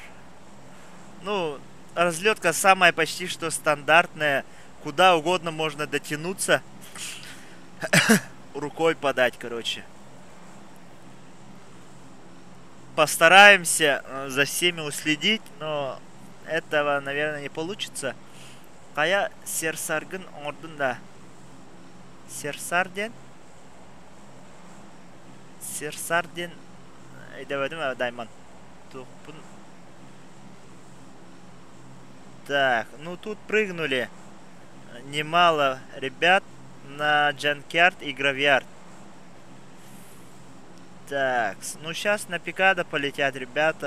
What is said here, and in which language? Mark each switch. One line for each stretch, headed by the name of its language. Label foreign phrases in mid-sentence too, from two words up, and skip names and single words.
Russian: Ну, разлетка самая почти что стандартная. Куда угодно можно дотянуться. Рукой подать, короче. Постараемся за всеми уследить, но этого, наверное, не получится. Кая Серсаргын ордында. Серсарден? Серсарден. Айдавадым, Дайман. Так, ну тут прыгнули немало ребят на Джанкиард и Гравиард. Так, ну сейчас на Пикадо полетят ребята.